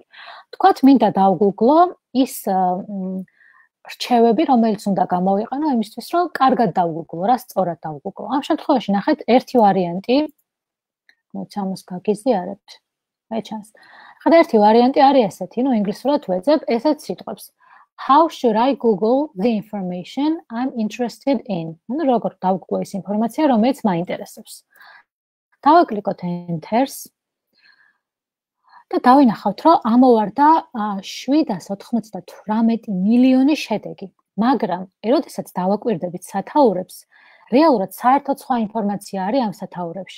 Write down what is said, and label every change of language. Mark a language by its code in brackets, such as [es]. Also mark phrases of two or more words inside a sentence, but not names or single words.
[ka] თქვათ მინდა დავგუგლო ის რჩევები, რომელიც უნდა გამოვიყენო იმისთვის, რომ კარგად დავგუგლო, რა სწორად დავგუგლო. ამ შემთხვევაში ნახეთ ერთი ვარიანტი, მოიცა ამას გაგიზიარებთ. აი ჩანს. ხა ერთი ვარიანტი არის ესეთი, ნუ ინგლისურად ვეძებ ესეთ სიტყვებს. [en] How should I Google the information I'm interested in? [ka] ნუ როგორ დავგუგლო ეს ინფორმაცია, რომელიც მაინტერესებს. დავაკლიკოთ Enter-ს და დავინახავთ, რომ ამოვარდა 798 მილიონი შედეგი. მაგრამ, როდესაც დავაკვირდებით სათაურებს, რეალურად საერთოდ სხვა ინფორმაცია არის ამ სათაურებში.